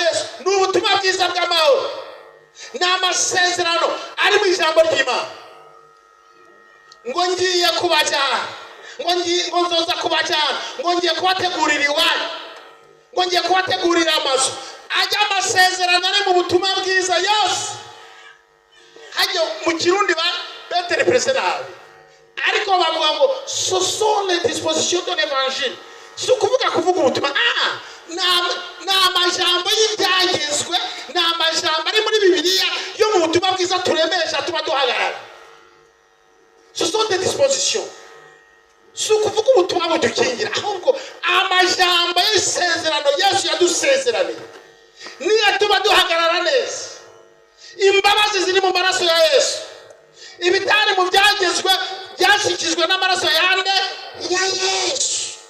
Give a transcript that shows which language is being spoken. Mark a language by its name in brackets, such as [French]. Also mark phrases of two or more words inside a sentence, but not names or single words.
[Rundi] Yesu n'ubutumwa bwiza bw'amahoro n'amasezerano ari mu ijambo ry'Imana ngo ngiye kubajyana ngo nzoza kubajyana ngo ngiye kubategurira iwanyu ngo ngiye kubategurira amazu ajya amasezerano ari mu butumwa bwiza yose hajya mu kirundi betere presenari ariko bavuga ngo [French] ce sont les dispositions de l'évangile [Rundi] si ukuvuga ubutumwa ni amajambo y'ibyagezwe ni amajambo ari muri Bibiliya yo mu butumwa bwiza turemesha tuba duhagarara [French] ce sont des dispositions [Rundi] si ukuvuga ubutumwa budukingira ahubwo amajambo y'isezerano Yesu yadusezeraniye niyo tuba duhagarara neza imbabazi ziri mu maraso ya Yesu ibitari mu byagezwe byashikijwe n'amaraso yande ya Yesu